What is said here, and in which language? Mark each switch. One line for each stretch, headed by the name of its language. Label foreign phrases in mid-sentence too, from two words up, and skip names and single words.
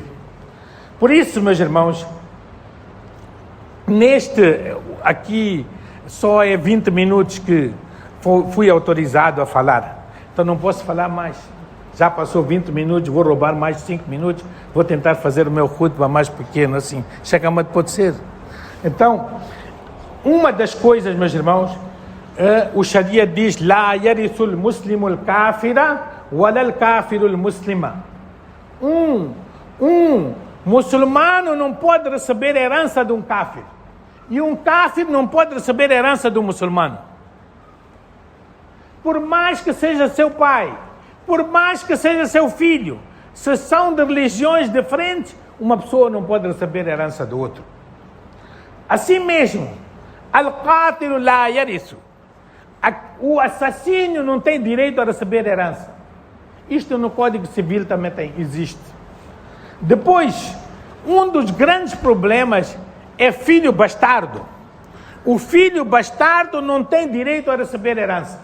Portuguese: Por isso, meus irmãos, aqui só é 20 minutos que fui autorizado a falar, então não posso falar mais. Já passou 20 minutos, vou roubar mais 5 minutos, vou tentar fazer o meu khutbah mais pequeno, assim, chega-me pode ser. Então, uma das coisas, meus irmãos, o Sharia diz,
Arabic: لا يرث المسلم الكافر ولا الكافر المسلم.
Portuguese: Um muçulmano não pode receber herança de um kafir, e um kafir não pode receber herança de um muçulmano. Por mais que seja seu pai, por mais que seja seu filho, se são de religiões diferentes, uma pessoa não pode receber herança do outro. Assim mesmo,
Arabic: القاتل لا يرث,
Portuguese: o assassino não tem direito a receber herança. Isto no Código Civil também existe. Depois, um dos grandes problemas é filho bastardo. O filho bastardo não tem direito a receber herança.